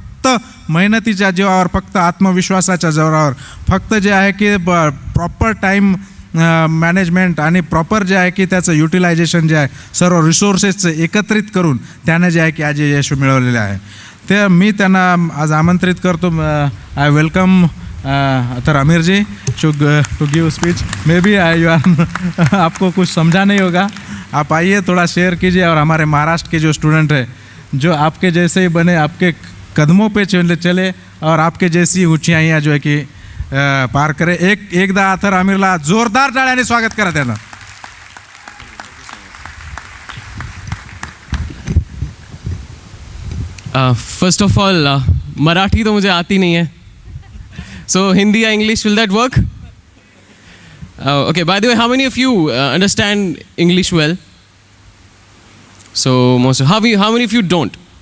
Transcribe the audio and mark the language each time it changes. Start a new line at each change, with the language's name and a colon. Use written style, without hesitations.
Marathi: फक्त मेहनतीच्या जीवावर, फक्त आत्मविश्वासाच्या जोरावर, फक्त जे आहे की प्रॉपर टाईम मॅनेजमेंट आणि प्रॉपर जे आहे की त्याचं युटिलायझेशन जे आहे सर्व रिसोर्सेसचं एकत्रित करून त्यानं जे आहे की आज यश मिळवलेलं आहे. ते मी त्यांना आज आमंत्रित करतो.
English: I welcome Athar Aamir ji to give speech. Maybe
Hindi: आपको कुछ समझा नहीं होगा, आप आइए थोड़ा शेयर कीजिए. और हमारे महाराष्ट्र के जो स्टूडेंट हैं जो आपके जैसे ही बने, आपके कदमों पे चले और आपके जैसी ऊंचाइयाँ जो है कि पार करे.
Marathi: एकदा अथर आमिरला जोरदार टाळ्याने स्वागत करा त्यांना.
English: first of all
Hindi: मराठी तो मुझे आती नहीं है,
English: So Hindi या English, will that work? Okay, by the way, how many of you understand English well? So most, how many of you don't?